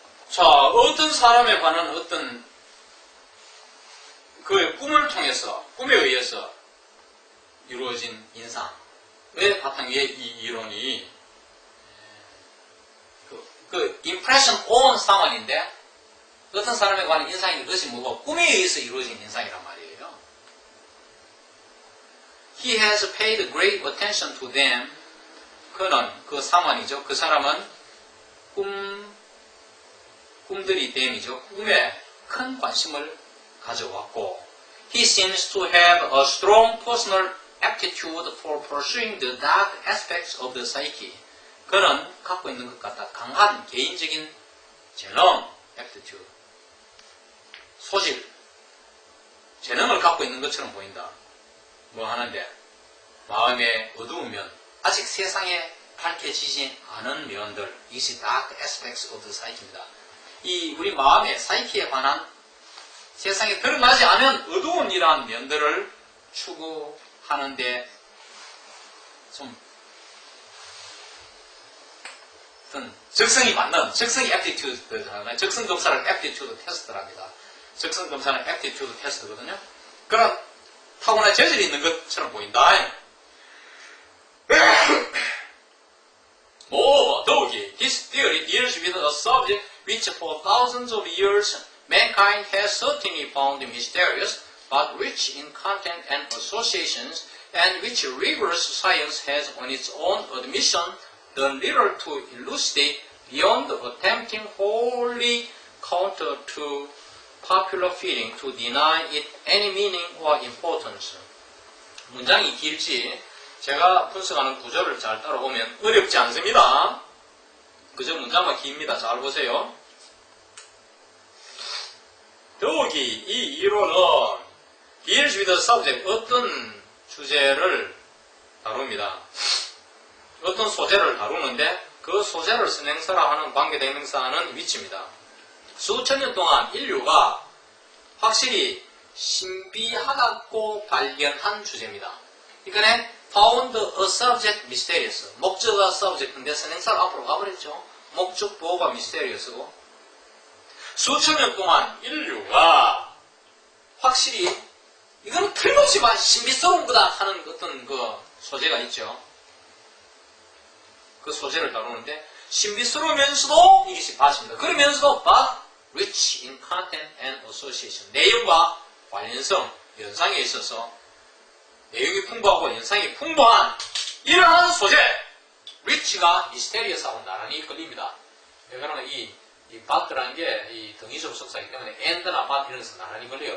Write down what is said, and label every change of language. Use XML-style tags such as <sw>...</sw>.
<ko>자, 어떤 사람에 관한 어떤 그의 꿈을 통해서, 꿈에 의해서 이루어진 인상의 바탕 위에 이 이론이 그</ko> <en>impression on someone</en> <ko>인데 어떤 사람에 관한 인상이 그것이 뭐고 꿈에 의해서 이루어진 인상이란 말이에요.</ko> <en>He has paid great attention to them.</en> <ko>그는 그 사만이죠. 그 사람은 꿈들이 them이죠. 꿈에 큰 관심을 가져왔고</ko> <en>He seems to have a strong personal aptitude for pursuing the dark aspects of the psyche.</en> <ko>그는 갖고 있는 것 같다. 강한 개인적인 재능, aptitude, 소질, 재능을 갖고 있는 것처럼 보인다. 뭐 하는데 마음에 어두우면 아직 세상에 밝혀지지 않은 면들, 이것이</ko> <en>dark aspects of the psyche</en> <ko>입니다. 이 우리 마음의 사이키에 관한 세상에 드러나지 않은 어두운 이러한 면들을 추구하는데 좀 어떤 적성이 맞는, 적성이 aptitude, 적성 검사를 aptitude 테스트랍니다. 적성 검사는 aptitude 테스트거든요. 그런 타고난 재질이 있는 것처럼 보인다. 더욱이</ko> <en>this theory deals with a subject which for thousands of years mankind has certainly found mysterious, but rich in content and associations, and which rigorous science has on its own admission done little to elucidate beyond attempting wholly counter to popular feeling to deny it any meaning or importance.</en> <ko>문장이 길지 제가 분석하는 구조를 잘 따라보면 어렵지 않습니다. 그저 문장만 깁니다. 잘 보세요. 더욱이 이 이론은</ko> <en>deals with the subject,</en> <ko>어떤 주제를 다룹니다. 어떤 소재를 다루는데 그 소재를 선행사라하는 관계대명사는 위치입니다. 수천 년 동안 인류가 확실히 신비하다고 발견한 주제입니다. 이거는</ko> <en>found a subject mysterious.</en> <ko>목적어가 subject인데 선행사로 앞으로 가버렸죠. 목적보호가 mysterious고 수천 년 동안 인류가 확실히 이거는 틀림없이 신비스러운 거다 하는 어떤 그 소재가 있죠. 그 소재를 다루는데 신비스러우면서도 이것이 바칩니다. 그러면서도</ko> <en>but rich in content and association.</en> <ko>내용과 관련성, 연상에 있어서 내용이 풍부하고 연상이 풍부한 이러한 소재 rich가 mysterious하고 나란히 끌립니다. 그러면 이 but라는 게 이 등위 접속사이기 때문에 and나 but 이런 데서 나란히 걸려요.</ko>